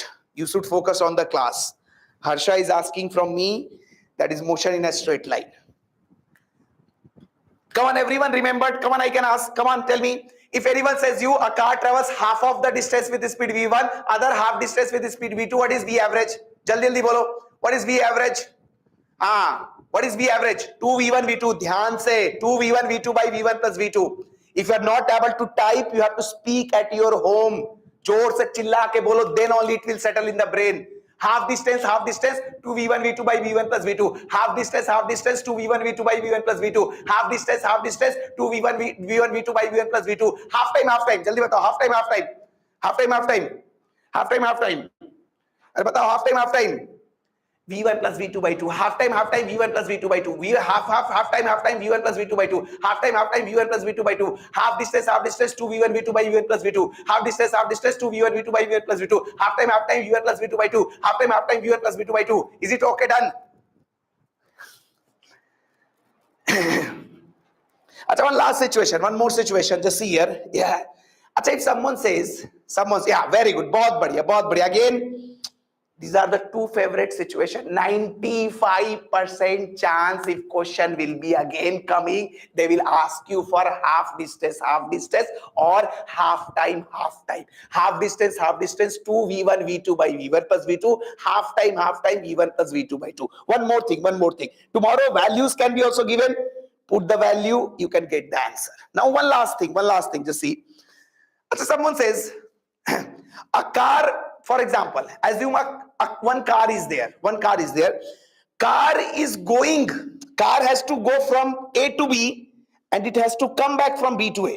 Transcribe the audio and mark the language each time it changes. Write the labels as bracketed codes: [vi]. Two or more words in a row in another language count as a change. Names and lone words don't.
[en] You should focus on the class. Harsha is asking from me, that is motion in a straight line. Come on, everyone remembered? Come on, I can ask. Come on, tell me. If anyone says you, a car travels half of the distance with the speed v1, other half distance with the speed v2, what is v average? [hi] जल्दी जल्दी बोलो. [en] What is v average? What is v average? 2v1 v2. [hi] ध्यान से [en] 2v1 v2 by v1 plus v2. If you are not able to type, you have to speak at your home. [hi] जोर से चिल्ला के बोलो, [en] then only it will settle in the brain. Half distance, 2v1 v2 by v1 plus v2. Half distance, 2v1 v2 by v1 plus v2. Half distance, 2v1 v1 v2 by v1 plus v2. Half time. [hi] जल्दी बताओ, [en] half time. [hi] अरे बताओ, [en] half time. v1 plus v2 by 2. Half time, v1 plus v2 by 2. Half time, v1 plus v2 by 2. Half time, v1 plus v2 by 2. Half distance, 2v1 v2 by v1 plus v2. Half distance, 2v1 v2 by v1 plus v2. Half time, v1 plus v2 by 2. Half time, v1 plus v2 by 2. Is it okay? Done? Achha, one last situation, one more situation. Just see here. Yeah. Achha, if someone says, yeah, very good. [hi] बहुत बढ़िया. [en] Again, these are the two favorite situations. 95% chance if question will be again coming, they will ask you for half distance or half time. Half distance, 2v1 v2 by v1 plus v2. Half time, v1 plus v2 by 2. One more thing. Tomorrow values can be also given. Put the value, you can get the answer. Now one last thing. Just see. So someone says, a car, for example, assume one car is there. Car has to go from A to B and it has to come back from B to A.